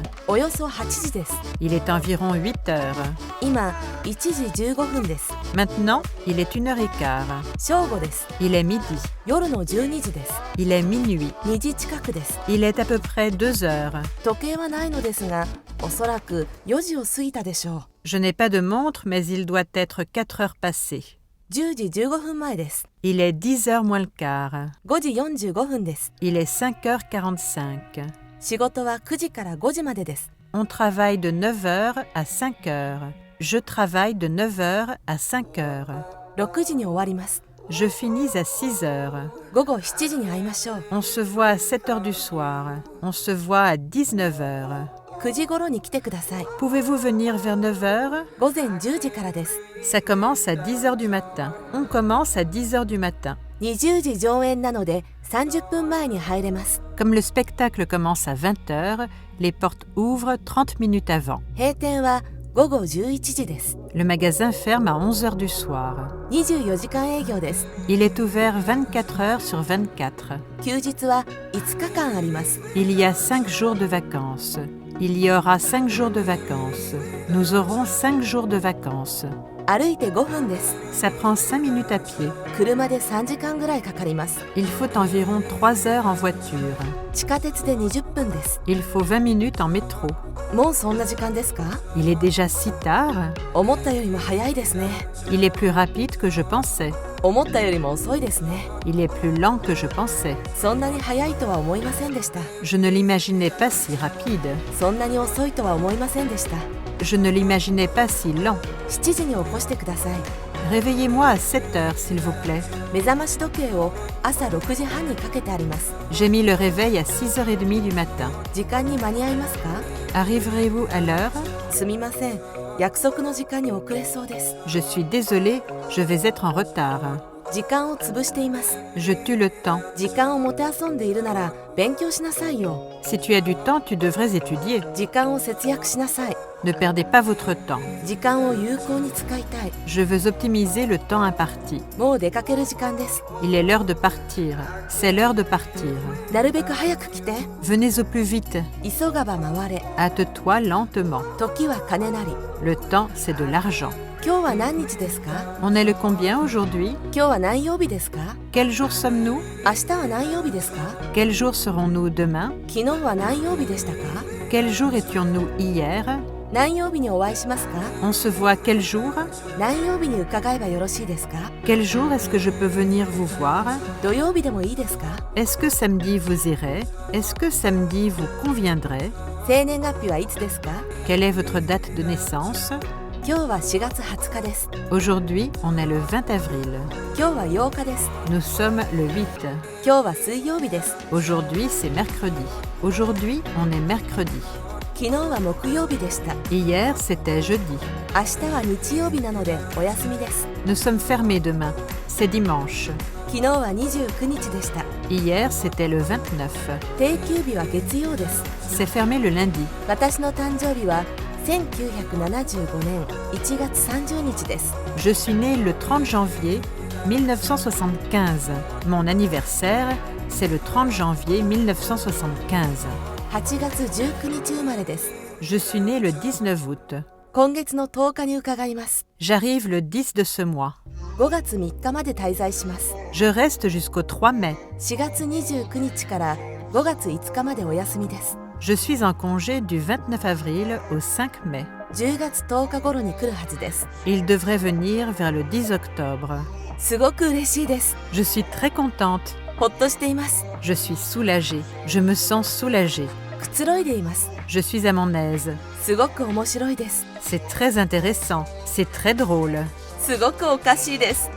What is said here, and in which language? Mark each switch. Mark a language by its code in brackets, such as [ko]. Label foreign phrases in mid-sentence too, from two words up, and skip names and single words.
[ja] およそ8時です。 [fr] Il est environ 8 heures. [ja] 今1時15分です。 [fr] Maintenant, il est 1 heure et quart. [ja] 正午です。 [fr] Il est midi. [ja] 夜の12時です。 [fr] Il est minuit. [ja] 2 時近くです。 [fr] Il est à peu près 2 heures. [ja] 時計はないのですが、おそらく4時を過ぎたでしょう。 [fr] Je n'ai pas de montre, mais il doit être 4 heures passées. [ja] 10 時15分前です。 [fr] Il est 10 heures moins le quart. [ja] 5 時45分です。 [fr] Il est 5 heures 45. [ja] 仕事は9時から5時までです。 [fr] On travaille de 9 heures à 5 heures. Je travaille de 9 heures à 5 heures. [ja] 6 時に終わります。 [fr] Je finis à 6 heures. [ja] 午後7時に会いましょう。 [fr] On se voit à 7 heures du soir. On se voit à 19 heures. [ja] 9 時頃に来てください。 [fr] Pouvez-vous venir vers 9 heures? [ja] 午前10時からです。 [fr] Ça commence à 10 heures du matin. On commence à 10 heures du matin. [ja] 20 時上演なので30分前に入れます。 [fr] Comme le spectacle commence à 20 heures, les portes ouvrent 30 minutes avant. [ja] 閉店は午後11時です。 [fr] Le magasin ferme à 11 heures du soir. [ja] 24 時間営業です。 [fr] Il est ouvert 24 heures sur 24. [ja] 休日は5日間あります。 [fr] Il y a 5 jours de vacances. Il y aura 5 jours de vacances. Nous aurons 5 jours de vacances. [ja] 歩いて5分です。 [fr] Ça prend 5 minutes à pied. [ja] 車で3時間ぐらいかかります。 [fr] Il faut environ 3 heures en voiture. [ja] 地下鉄で20分です。 [fr] Il faut 20 minutes en métro. [ja] もうそんな時間ですか？ [fr] Il est déjà si tard. [ja] 思ったよりも早いですね。 [fr] Il est plus rapide que je pensais. [ja] 思ったよりも遅いですね。 [fr] Il est plus lent que je pensais. [ja] そんなに早いとは思いませんでした。 [fr] Je ne l'imaginais pas si rapide. [ja] そんなに遅いとは思いませんでした。 [fr] Je ne l'imaginais pas si lent. [ja] 7 時に起こしてください。 [fr] Réveillez-moi à 7 heures, s'il vous plaît. [ja] 目覚まし時計を朝6時半にかけてあります。 [fr] J'ai mis le réveil à 6h30 du matin. [ja] 時間に間に合いますか？ [fr] Arriverez-vous à l'heure? [ja] すみません。約束の時間に遅れそうです。 [fr] Je suis désolée, je vais être en retard. [ja] 時間を潰しています。 [fr] Je tue le temps. [ja] 時間をもてあそんでいるなら勉強しなさいよ。 [fr] Si tu as du temps, tu devrais étudier. [ja] 時間を節約しなさい。 [fr] Ne perdez pas votre temps. [ja] 時間を有効に使いたい。 [fr] Je veux optimiser le temps imparti. [ja] もう出かける時間です。 [fr] Il est l'heure de partir. C'est l'heure de partir. [ja] なるべく早く来て。 [fr] Venez au plus vite. [ja] 急がば回れ。 [fr] Hâte-toi lentement. [ja] 時は金なり。 [fr] Le temps, c'est de l'argent. [ja] 今日は何日ですか？ [fr] On est le combien aujourd'hui? [ja] 今日は何曜日ですか？ [fr] Quel jour sommes-nous? [ja] 明日は何曜日ですか？ [fr] Quel jour serons-nous demain? [ja] 昨日は何曜日でしたか？ [fr] Quel jour étions-nous hier? [ja] 何曜日にお会いしますか？ [fr] On se voit quel jour? [ja] 何曜日に伺えばよろしいですか？ [fr] Quel jour est-ce que je peux venir vous voir? [ja] 土曜日でもいいですか？ [fr] Est-ce que samedi vous irez? Est-ce que samedi vous conviendrait? [ja] 生年月日はいつですか？ [fr] Quelle est votre date de naissance? [ja] 今日は4月20日です。 [fr] Aujourd'hui, on est le 20 avril. [ja] 今日は8日です。 [fr] Nous sommes le 8. [ja] 今日は水曜日です。 [fr] Aujourd'hui, c'est mercredi. Aujourd'hui, on est mercredi. [ja] 昨日は木曜日でした。 [fr] Hier, c'était jeudi. [ja] 明日は日曜日なのでお休みです。 [fr] Nous sommes fermés demain. C'est dimanche. [ja] 昨日は29日でした。 [fr] Hier, c'était le 29. [ja] 定休日は月曜です。 [fr] C'est fermé le lundi. [ja] 私の誕生日は1975年1月30日です。 [fr] Je suis né le 30 janvier 1975. Mon anniversaire, c'est le 30 janvier 1975. [ja] 8 月19日生まれです。 [fr] Je suis né le 19 août. [ja] 今月の10日に伺います。 [fr] J'arrive le 10 de ce mois. [ja] 5 月3日まで滞在します。 [fr] Je reste jusqu'au 3 mai. [ja] 4 月29日から5月5日までお休みです。 [fr] Je suis en congé du 29 avril au 5 mai. [ja] 10 月10日頃に来るはずです。 [fr] Il devrait venir vers le 10 octobre. [ja] すごく嬉しいです。 [fr] Je suis très contente. [ja] ほっとしています。 [fr] Je suis soulagée. Je me sens soulagée. [ja] くつろいでいます。 [fr] Je suis à mon aise. [ja] すごく面白いです。 [fr] C'est très intéressant. C'est très drôle. [ja] すごくおかしいです。